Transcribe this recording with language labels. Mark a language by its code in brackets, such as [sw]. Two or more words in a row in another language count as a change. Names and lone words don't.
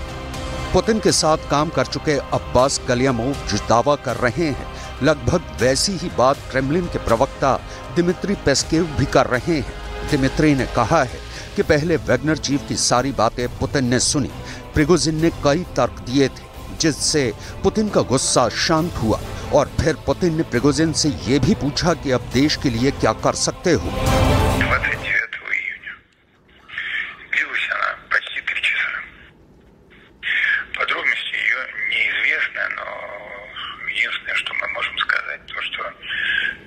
[hi] पुतिन के साथ काम कर चुके अब्बास गलियामोव जो दावा कर रहे हैं, लगभग वैसी ही बात क्रेमलिन के प्रवक्ता दिमित्री पेस्केव भी कर रहे हैं। दिमित्री ने कहा है कि पहले वैगनर चीफ की सारी बातें पुतिन ने सुनी, प्रिगोजिन ने कई तर्क दिए थे जिससे पुतिन का गुस्सा शांत हुआ और फिर पुतिन ने प्रिगोजिन से ये भी पूछा कि अब देश के लिए क्या कर सकते हो। [ru] 29 июня. Длилась она почти 3 часа. Подробности ее неизвестны, но единственное, что мы можем сказать, то, что